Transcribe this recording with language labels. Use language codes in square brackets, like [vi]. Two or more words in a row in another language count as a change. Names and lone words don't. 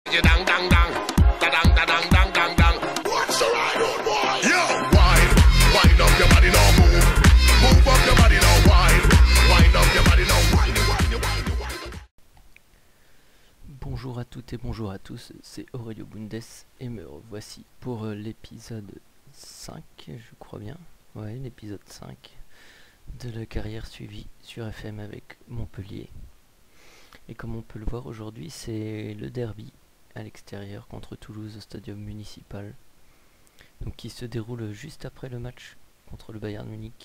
[en] Dang dang dang, da dang da dang dang dang dang. What's the right on boy? Yo, wind up your body now, move up your body now, wind up your body now, wind. [fr] Bonjour à toutes et bonjour à tous, c'est Aurelio Bundes et me revoici pour l'épisode 5, je crois bien, ouais, l'épisode 5 de la carrière suivie sur FM avec Montpellier. Et comme on peut le voir aujourd'hui, c'est le derby à l'extérieur contre Toulouse au stadium municipal, donc qui se déroule juste après le match contre le Bayern Munich.